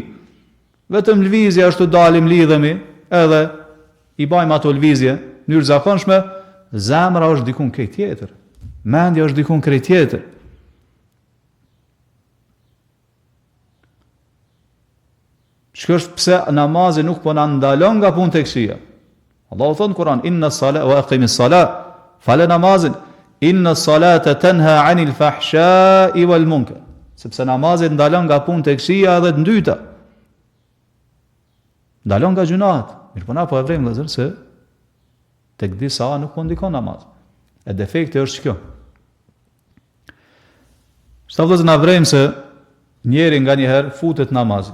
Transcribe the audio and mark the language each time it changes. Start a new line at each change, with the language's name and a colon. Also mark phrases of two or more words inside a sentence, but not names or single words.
Albanian: Vetëm lëvizje, ashtu dalim, lidhemi, edhe i bajmë ato lëvizje në mënyrë zakonshme, zemra është dikun krejt tjetër. Mendja është dikun krejt tjetër. Shkësht pse namazi nuk po na ndalon nga punë të këqija. Allahu thot në Kur'an
Arabic: إن الصلاة وأقم الصلاة,
Albanian: fal namazin,
Arabic: إن الصلاة تنهى عن الفحشاء والمنكر.
Albanian: Sepse namazi ndalon nga punë të këqija edhe të ndyta. Ndalon nga gjunat. Mirë po na po e vrem vëllezër se tek disa nuk po ndikon namaz. E defekti është kjo. Sta vëllezër na vrem se njeri nga njëherë futet namaz.